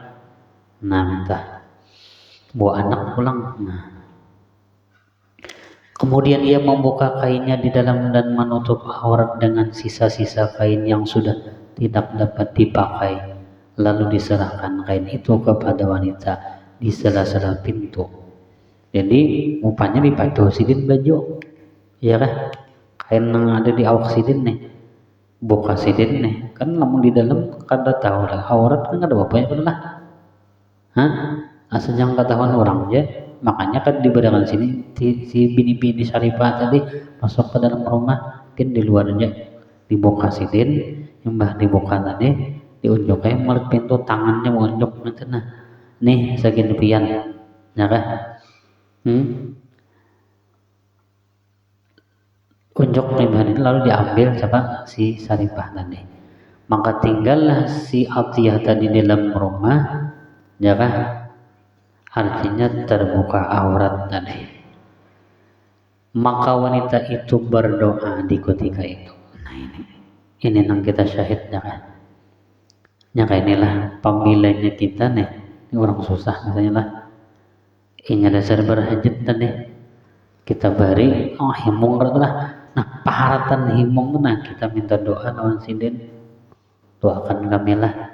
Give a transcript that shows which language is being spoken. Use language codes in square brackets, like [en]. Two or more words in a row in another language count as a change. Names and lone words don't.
[bjn] Nah minta bawa anak pulang. Nah. [id] Kemudian ia membuka kainnya di dalam dan menutup aurat dengan sisa-sisa kain yang sudah tidak dapat dipakai. Lalu diserahkan kain itu kepada wanita di sela-sela pintu. [bjn] Jadi rupanya dipakai sidin baju, ya kan? Kain yang ada di awak sidin nih, buka sidin nih. Kan namun di dalam kada tahu lah aurat kan ada bapaknya kan lah. Hah? Asal jangan ketahuan orang aja. Makanya kan diberikan sini si bini-bini Syarifah tadi masuk ke dalam rumah, kan di luarnya dibuka sidin, yang bah dibuka tadi diunjuk kayak melalui pintu tangannya menunjuk nanti nah nih segini pian, ya kan? [id] Unjuk nih lalu diambil siapa si Syarifah tadi. Maka tinggallah si Atiyah tadi di dalam rumah, ya kan? Artinya terbuka aurat tadi. Maka wanita itu berdoa di ketika itu. Nah ini yang kita syahidnya kan. Ya kayak inilah pemilihnya kita nih. Ini orang susah misalnya lah. Ini dasar berhajat tadi. [bjn] Kita beri, himung lah. Nah paharatan himung nah kita minta doa lawan sidin. [id] Doakan kami lah.